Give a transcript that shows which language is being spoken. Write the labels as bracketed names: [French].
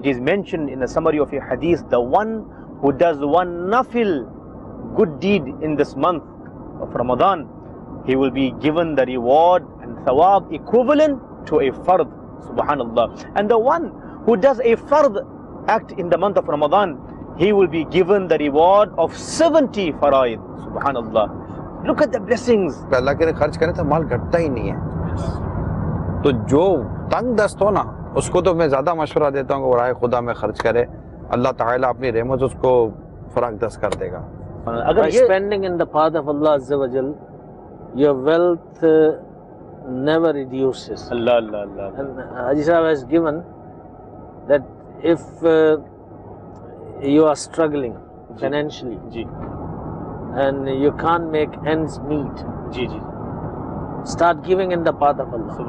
[English] It is mentioned in the summary of your hadith, the one who does one nafil good deed in this month of Ramadan, he will be given the reward and thawab equivalent to a fard, subhanallah. And the one who does a fard act in the month of Ramadan, he will be given the reward of 70 faraid, subhanallah. Look at the blessings. [Hindi] अल्लाह के लिए खर्च करें तो माल घटता ही नहीं है। तो जो तंग दस्त हो ना, उसको तो मैं ज़्यादा मशवरा देता हूँ कि राह खुदा में खर्च करे, अल्लाह ताला अपनी रहमत उसको फराग दस्त कर देगा। [English] By spending in the path of Allah Azza wa Jal, your wealth never reduces. Allah, Allah, Allah. And Haji Sahab has given that if you are struggling financially and you can't make ends meet, start giving in the path of Allah.